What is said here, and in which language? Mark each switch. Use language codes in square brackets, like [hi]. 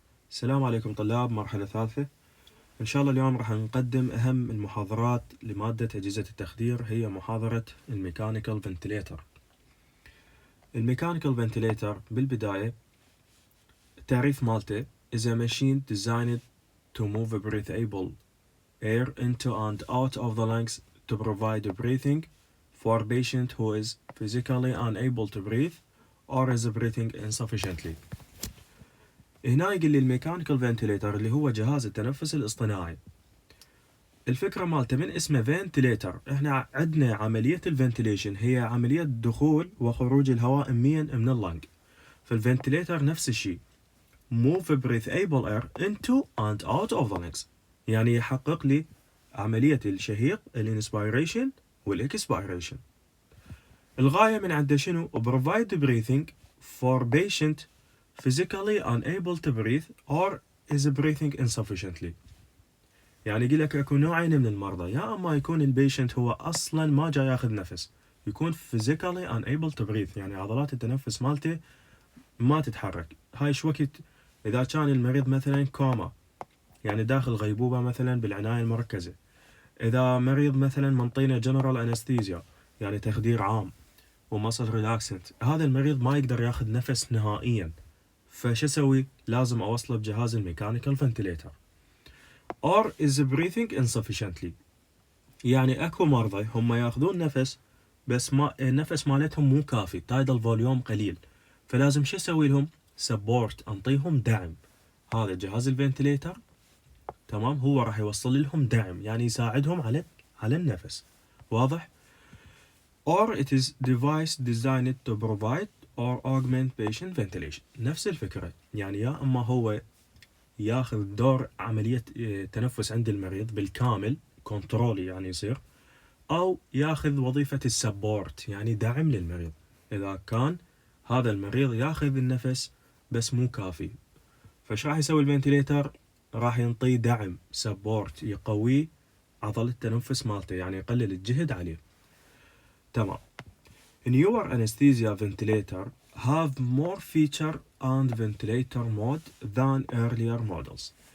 [ar] السلام عليكم طلاب مرحلة ثالثة. إن شاء الله اليوم راح نقدم أهم المحاضرات لمادة أجهزة التخدير، هي محاضرة الميكانيكال فنتليتر. الميكانيكال فنتليتر بالبداية التعريف مالته [en] is a machine designed to move breathable air into and out of the lungs to provide breathing for a patient who is physically unable to breathe or is breathing insufficiently. [ar] هنا يقول لي الميكانيكال فنتليتر اللي هو جهاز التنفس الاصطناعي. الفكرة مالته من اسمه فنتليتر، احنا عندنا عملية الفنتليشن هي عملية دخول وخروج الهواء أمنيا من اللنج. فالفنتليتر نفس الشيء [en] move breathable air into and out of the lungs، [ar] يعني يحقق لي عملية الشهيق الانسبيريشن والاكسبيريشن. الغاية من عنده شنو؟ [en] provide breathing for patient physically unable to breathe or is breathing insufficiently. [ar] يعني يقول لك اكو نوعين من المرضى، يا اما يكون البيشنت هو اصلا ما جاي ياخذ نفس، يكون [en] physically unable to breathe، [ar] يعني عضلات التنفس مالته ما تتحرك. هاي شو وقت اذا كان المريض مثلا كوما، يعني داخل غيبوبة مثلا بالعناية المركزة. اذا مريض مثلا منطينه جنرال انستيزيا، يعني تخدير عام ومصل ريلاكسنت، هذا المريض ما يقدر ياخذ نفس نهائيا، فش اسوي؟ لازم اوصله بجهاز الميكانيكال فنتليتر. [en] or is breathing insufficiently، [ar] يعني اكو مرضى هم ياخذون نفس بس ما النفس مالتهم مو كافي، تايدل فوليوم قليل، فلازم شو اسوي لهم؟ سبورت، انطيهم دعم. هذا جهاز الفنتليتر تمام هو راح يوصل لهم دعم، يعني يساعدهم على النفس. واضح؟ [en] or it is device designed to provide or augment patient ventilation. [ar] نفس الفكرة، يعني يا اما هو ياخذ دور عملية تنفس عند المريض بالكامل كنترول، يعني يصير، أو ياخذ وظيفة السبورت، يعني دعم للمريض إذا كان هذا المريض ياخذ النفس بس مو كافي. فش راح يسوي الفنتليتر؟ راح ينطيه دعم سبورت، يقوي عضلة التنفس مالته، يعني يقلل الجهد عليه. تمام. [en] Newer anesthesia ventilator have more feature and ventilator mode than earlier models.